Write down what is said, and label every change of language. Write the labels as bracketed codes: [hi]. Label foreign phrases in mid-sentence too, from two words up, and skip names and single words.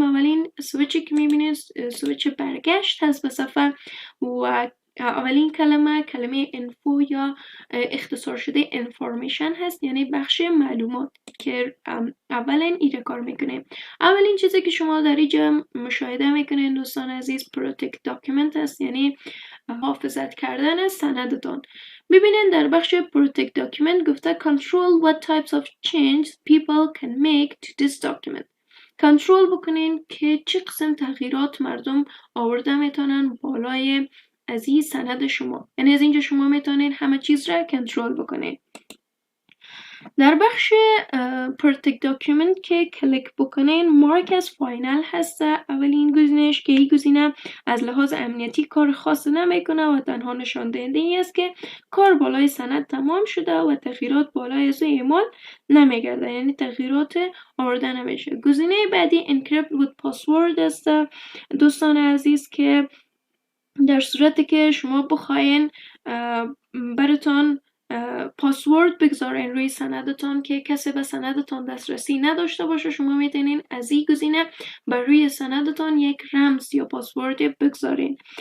[fa] اولین سویچی که میبینید سویچ برگشت هست به صفحه و اولین کلمه انفو یا اختصار شده انفورمیشن هست، یعنی بخش معلومات که اولین ایره کار میکنیم. اولین چیزی که شما در اینجا مشاهده میکنین دوستان عزیز [en] protect document [fa] هست، یعنی محافظت کردن سندتون. ببینین در بخش [en] protect document گفته control what types of change people can make to this document. [fa] کنترل بکنین که چه قسم تغییرات مردم آورده میتونن بالای از این سند شما، یعنی از اینجا شما میتونین همه چیز را کنترل بکنین. در بخش [en] protect document [fa] که کلیک بکنین [en] mark as final [fa] هست اولین گزینش که این گزینه از لحاظ امنیتی کار خاصی نمیکنه و تنها نشان دهنده این است که کار بالای سند تمام شده و تغییرات بالای از اعمال نمیگرده، یعنی تغییرات آورده نمیشه. گزینه بعدی [en] encrypt with password [fa] است دوستان عزیز که در صورتی که شما بخواین براتون پاسورد بگذارین روی سندتون که کسی به سندتون دسترسی نداشته باشه، شما میتونین از این گزینه بر روی سندتون یک رمز یا پاسورد بگذارین.